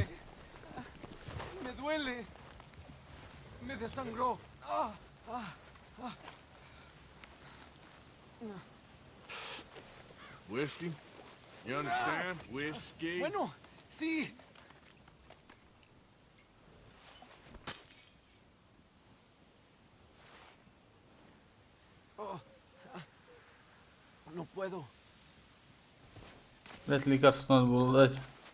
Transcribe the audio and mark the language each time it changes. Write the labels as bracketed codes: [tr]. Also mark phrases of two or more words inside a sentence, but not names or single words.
[es] Me duele. Me desangró. [en] Whiskey? You understand? Whiskey? [es] Bueno, sí. No puedo. [ru] Блять, лекарство надо было дать.